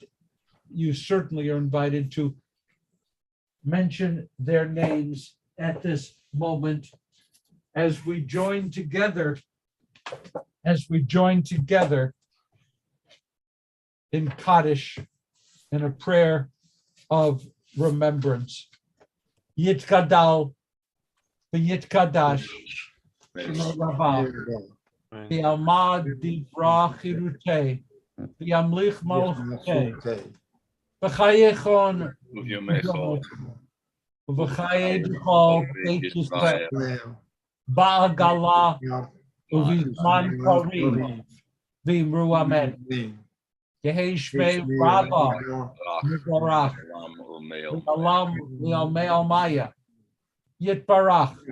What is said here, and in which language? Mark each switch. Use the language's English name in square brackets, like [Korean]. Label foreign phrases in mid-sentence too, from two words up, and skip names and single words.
[English] You certainly are invited to mention their names at this moment as we join together, in Kaddish, in a prayer of remembrance. [Aramaic] יתגדל, ויתקדש, רבא, בעלמא די ברא כרעותה, וימליך מלכותה, בחייכון, ובחיי דכל בית ישראל, בעגלא, ובזמן קריב, ואמרו אמן. יהא שמה רבא, מברך, לעלם ולעלמי עלמיא, יתברך,